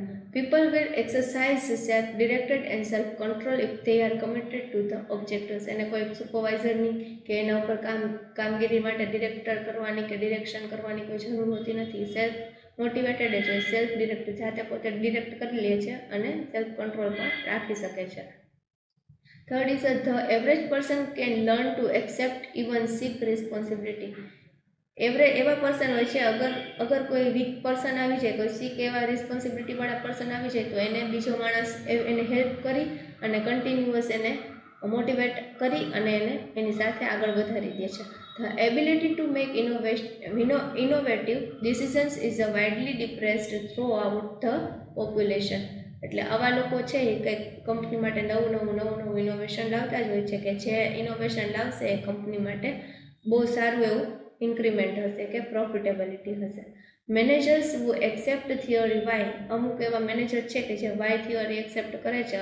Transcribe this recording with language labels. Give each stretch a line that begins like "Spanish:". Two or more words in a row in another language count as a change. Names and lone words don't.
English: people will exercise self directed and self control if they are committed to the objectives.
Gujarati: એને કોઈ સુપરવાઇઝરની કે એના ઉપર કામગીરી માટે ડિરેક્ટર કરવાની કે ડિરેક્શન કરવાની કોઈ જરૂર હોતી નથી.
English: self motivated
Gujarati: જ હોય,
English: self direct,
Gujarati: જાતે પોતે ડિરેક્ટ કરી લે છે અને
English: self control
Gujarati: પણ રાખી શકે છે.
English: Third is the average person can learn to accept even seek responsibility.
Gujarati: એવા પર્સન હોય છે, અગર કોઈ વીક પર્સન આવી જાય, કોઈ સીક એવા રિસ્પોન્સિબિલિટીવાળા પર્સન આવી જાય તો એને બીજો માણસ એને હેલ્પ કરી અને કન્ટિન્યુઅસ એને મોટિવેટ કરી અને એને એની સાથે આગળ વધારી દે છે.
English: The ability to make innovative decisions is widely depressed throughout the population.
Gujarati: એટલે આવા લોકો છે એ કંઈક કંપની માટે નવું ઇનોવેશન લાવતા જ હોય છે કે જે ઇનોવેશન લાવશે એ કંપની માટે બહુ સારું એવું ઇન્ક્રીમેન્ટ હશે કે પ્રોફિટેબિલિટી હશે.
English: managers who accept theory Y,
Gujarati: અમુક એવા મેનેજર છે કે જે વાય થિયરી એક્સેપ્ટ કરે છે.